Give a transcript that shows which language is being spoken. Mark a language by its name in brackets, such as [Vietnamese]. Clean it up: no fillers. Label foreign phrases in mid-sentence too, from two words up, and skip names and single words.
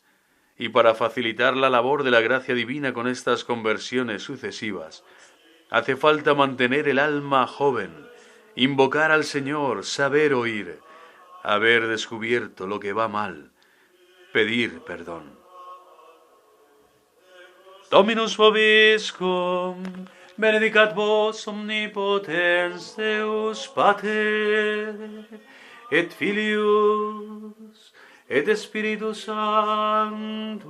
[Spanish] Y para facilitar la labor de la gracia divina con estas conversiones sucesivas, hace falta mantener el alma joven, invocar al Señor, saber oír, haber descubierto lo que va mal, pedir perdón. [Latin] Dominus vobiscum, benedicat vos omnipotens Deus Pater, et Filius, et Spiritus Sanctus.